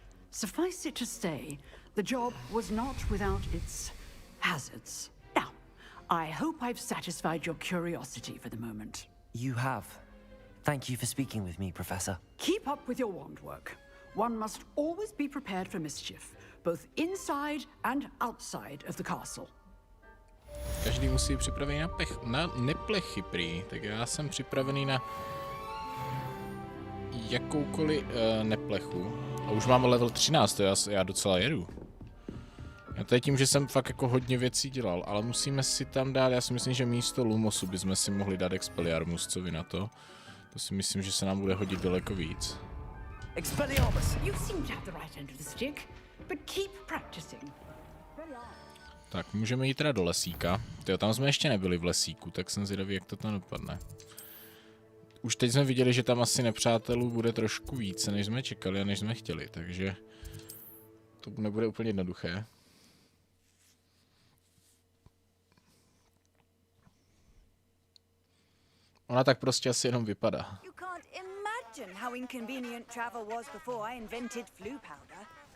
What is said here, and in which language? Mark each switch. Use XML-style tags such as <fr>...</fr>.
<en>Suffice it to say, the job was not without its hazards. Now, I hope I've satisfied your curiosity for the moment. You have. Thank you for speaking with me, Professor. Keep up with your wand work. One must always be prepared for mischief, both inside and outside of the castle.</en> <cs>Každý musí připravený na neplechy prý, tak já jsem připravený na jakoukoliv neplechu. A už máme level 13, to já docela jedu. Já to je tím, že jsem fakt jako hodně věcí dělal, ale musíme si tam dát, já si myslím, že místo Lumosu bychom si mohli dát Expelliarmus, co vy na to? To si myslím, že se nám bude hodit daleko víc.</cs> <en>Expelliarmus! You seem to have the right end of the stick, but keep practicing.</en> <cs>Tak, můžeme jít teda do lesíka. Tyjo, tam jsme ještě nebyli v lesíku, tak jsem zvědavý, jak to tam dopadne. Už teď jsme viděli, že tam asi nepřátelů bude trošku více, než jsme čekali a než jsme chtěli, takže to nebude úplně jednoduché. Ona tak prostě asi jenom vypadá.</cs> <en>You can't imagine how inconvenient travel was before I invented flu powder.</en>